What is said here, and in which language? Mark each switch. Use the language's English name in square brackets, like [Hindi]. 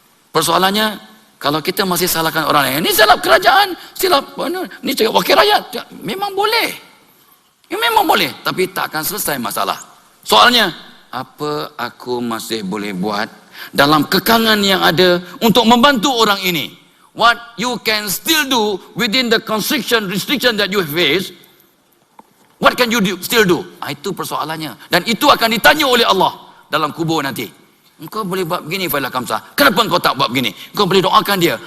[Malay] Persoalannya, kalau kita masih salahkan orang lain, ini silap kerajaan, silap ni cakap wakil rakyat, memang boleh. Memang boleh, tapi tak akan selesai masalah. Soalnya, apa aku masih boleh buat dalam kekangan yang ada untuk membantu orang ini? [English] What you can still do within the restriction that you face, what can you still do? [Malay] Itu persoalannya. Dan itu akan ditanya oleh Allah dalam kubur nanti. Engkau boleh buat begini Failah Kamsah. Kenapa engkau tak buat begini? Engkau boleh doakan dia.